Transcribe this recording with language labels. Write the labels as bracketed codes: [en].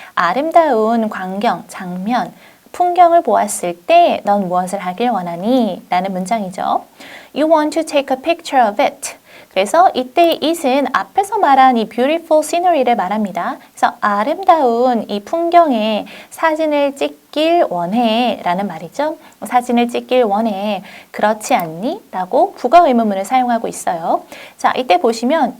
[ko] 아름다운 광경, 장면, 풍경을 보았을 때 넌 무엇을 하길 원하니? 라는 문장이죠. [en] You want to take a picture of it. [ko] 그래서 이때 it은 앞에서 말한 이 beautiful scenery를 말합니다. 그래서 아름다운 이 풍경에 사진을 찍길 원해 라는 말이죠. 사진을 찍길 원해. 그렇지 않니? 라고 부가 의문문을 사용하고 있어요. 자, 이때 보시면 이